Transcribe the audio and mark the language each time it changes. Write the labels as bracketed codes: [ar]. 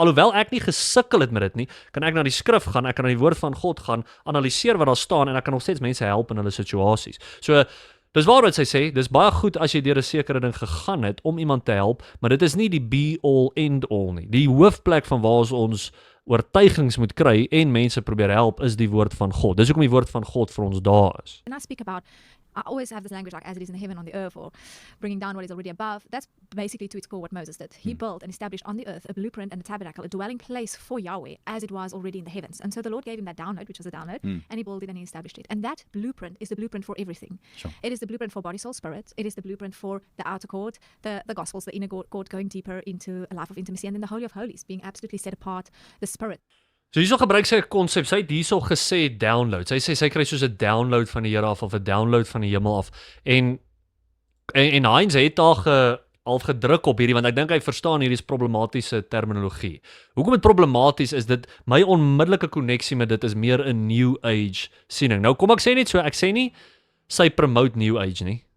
[af] So alhoewel ek nie gesukkel het met dit nie, kan ek na die skrif gaan, ek kan na die woord van God gaan, analiseer wat daar staan en ek kan nog steeds mense help in hulle situasies. So dis waarom sy sê, dis baie goed as jy deur 'n sekere ding gegaan het om iemand te help, maar dit is nie die be all end all nie. Die hoofplek van waar ons oortuigings moet kry en mense probeer help is die woord van God. Dis hoekom die woord van God vir ons daar is. [en] And I speak about, I always have this language like as it is in the heaven on the earth, or bringing down what is already above. That's basically to its core what Moses did. He built and established on the earth a blueprint and a tabernacle, a dwelling place for Yahweh as it was already in the heavens. And so the Lord gave him that download, which was a download, and he built it and he established it. And that blueprint is the blueprint for everything. Sure. It is the blueprint for body, soul, spirit. It is the blueprint for the outer court, the gospels, the inner court, going deeper into a life of intimacy, and then the Holy of Holies, being absolutely set apart, the spirit. [af] So hierso gebruik sy 'n konsep. Sy het hierso gesê download. Sy sê sy kry soos 'n download van die Here af of 'n download van die hemel af. En Heinz het daar al gedruk op hierdie want ek dink hy verstaan hierdie is problematiese terminologie. Hoekom dit problematies is, dit my onmiddellike koneksie met dit is meer 'n new age siening. Nou kom ek sê net so, ek sê nie sy promote new age nie.